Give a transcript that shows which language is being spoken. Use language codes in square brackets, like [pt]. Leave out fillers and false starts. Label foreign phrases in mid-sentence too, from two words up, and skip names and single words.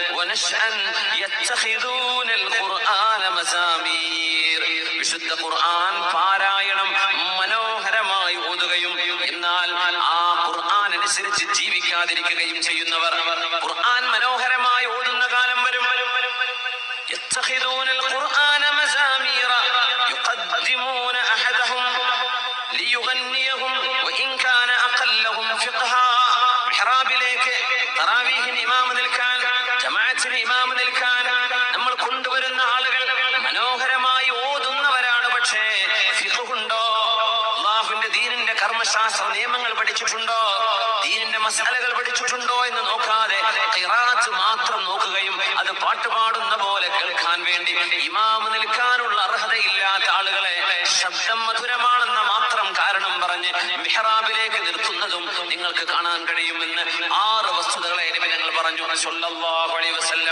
[ml] വിശുദ്ധ ഖുർആൻ പാരായണം മനോഹരമായി ഓതുകയും എന്നാൽ ആ ഖുർആൻ അനുസരിച്ച് ജീവിക്കാതിരിക്കുകയും ചെയ്യുന്നവർ. ഖുർആൻ മനോഹരമായി ഓതുന്ന കാലം വരും. [ar] يتخذون القرآن مزامير يقدمون أحدهم ليغنيهم وإن كان أقلهم فقها. [ml] മിഹ്റാബിലേക്ക് തറാവീഹിന് ഇമാം നിൽക്കാൻ, ജമാഅത്തിന് ഇമാം നിൽക്കാൻ നമ്മൾ കൊണ്ടുവരുന്ന ആളുകൾ മനോഹരമായി ഓതുന്നവരാണ്. പക്ഷേ ഫിഖ്ഹുണ്ടോ? അല്ലാഹുവിന്റെ ദീനിന്റെ കർമ്മശാസ്ത്ര നിയമങ്ങൾ പഠിച്ചിട്ടുണ്ടോ? ദീനിന്റെ മസാലകൾ പഠിച്ചിട്ടുണ്ടോ എന്ന് നോക്കാതെ ഖിറാഅത്ത് മാത്രം നോക്കുകയും അത് പാട്ടുപാടുന്ന പോലെ കേൾക്കാൻ വേണ്ടി ഇമാം നിൽക്കാനുള്ള അർഹതയില്ലാത്ത ആളുകളെ ശബ്ദം മധുരമാണെന്ന മാത്രം കാരണം പറഞ്ഞ് മിഹ്റാബിലേക്ക് നിർത്തുന്നതും നിങ്ങൾക്ക് കാണാൻ കഴിയുമെന്ന് 6 വസ്തുതകളെ നിബിധങ്ങൾ പറഞ്ഞു [ar] صلى الله عليه وسلم.